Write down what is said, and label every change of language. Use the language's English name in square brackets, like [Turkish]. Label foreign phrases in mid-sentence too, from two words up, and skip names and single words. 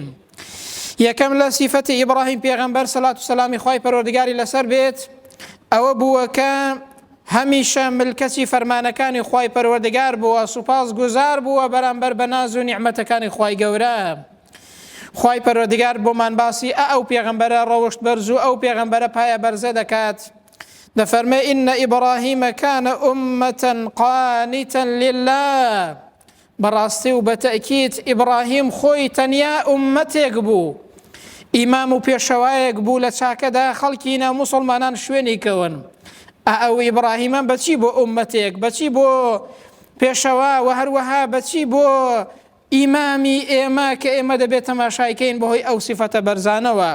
[Central Kurdish] یەکەم لە سیفەتی ئیبراهیم پێغەمبەر، سەلات و سەلامی خوای پەروەردگاری لەسەر بێت، ئەوە بووە کە هەمیشە ملکەتی فەرمانەکانی خوای پەروەردگار بووە، سوپاس گوزار بووە بەرامبەر بە ناز و نیعمەتەکانی خوای گەورە. خوای پەروەردگار بۆمان باسی ئەو پێغەمبەرە ڕەوشت بەرز و ئەو پێغەمبەرە پایە بەرزە دەکات. دەفەرمێ: [Arabic] إن إبراهيم كان أمة قانتا لله. [Central Kurdish] بەڕاستی و بەتەئکید ئیبراهیم خۆی تەنیا ئومەتێک بوو، ئیمام و پێشەوایەک بوو لە چاکەدا خەڵکی ناو موسڵمانان شوێنی کەون. ئەو ئیبراهیمە بەچی بۆ ئومەتێک، بەچی بۆ پێشەوا و هەروەها بەچی بۆ ئیمامی ئێمە کە ئێمە دەبێت تەماشایکەین بەهۆی ئەو سیفەتە بەرزانەوە.